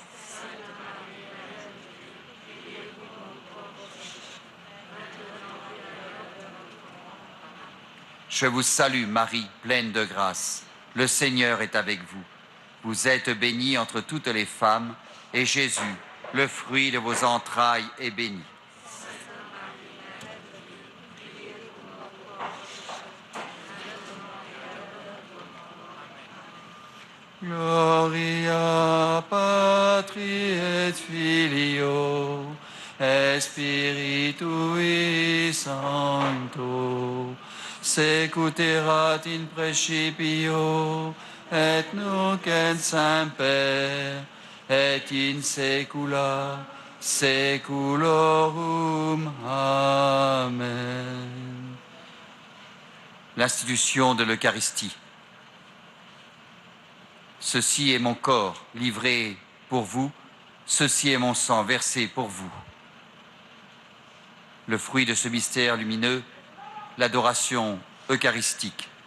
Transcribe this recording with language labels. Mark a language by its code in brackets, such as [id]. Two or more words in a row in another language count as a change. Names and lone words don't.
[fr] Je vous salue Marie, pleine de grâce. Le Seigneur est avec vous. Vous êtes bénie entre toutes les femmes, et Jésus, le fruit de vos entrailles, est béni. [la] Gloria Patri et Filio et Spiritui Sancto, secuterat in principio et nunc et semper et in saecula saeculorum. Amen. [fr] L'institution de l'Eucharistie. Ceci est mon corps livré pour vous, ceci est mon sang versé pour vous. Le fruit de ce mystère lumineux, l'adoration eucharistique.